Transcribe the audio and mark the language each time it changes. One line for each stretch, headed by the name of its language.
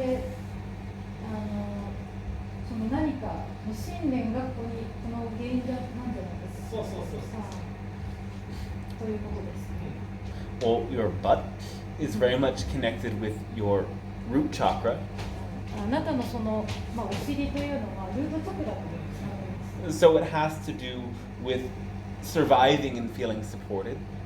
Japanese: で、その何かの信念がここにこの原因なんじゃないですか。そうそうそうそう。ということです。
English: Well, your butt is very much connected with your root chakra.
Japanese: あなたのその、お尻というのはルートチャクラとつながります。
English: So it has to do with surviving and feeling supported.